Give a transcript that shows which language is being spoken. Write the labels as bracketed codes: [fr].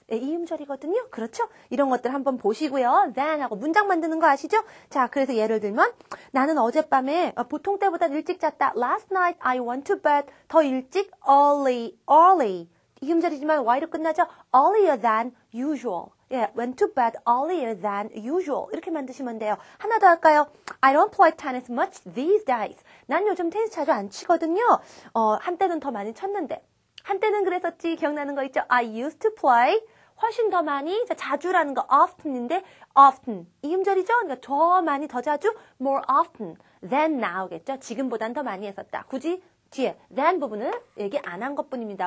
[ko] 이 음절이거든요. 그렇죠? 이런 것들 한번 보시고요. then 하고 문장 만드는 거 아시죠? 자, 그래서 예를 들면 나는 어젯밤에 보통 때보다 일찍 잤다. [en] Last night I went to bed. [ko] 더 일찍 [en] early. [ko] 이 음절이지만 y로 끝나죠? [en] earlier than usual. 예, went to bed earlier than usual. [ko] 이렇게 만드시면 돼요. 하나 더 할까요? [en] I don't play tennis much these days. [ko] 난 요즘 테니스 자주 안 치거든요. 한때는 더 많이 쳤는데. 한때는 그랬었지. 기억나는 거 있죠? [en] I used to play. [ko] 훨씬 더 많이, 자, 자주라는 거 often인데 often. 이 음절이죠? 그러니까 더 많이, 더 자주 [en] more often than now [ko] 겠죠? 지금보단 더 많이 했었다. 굳이 뒤에 than 부분을 얘기 안 한 것뿐입니다.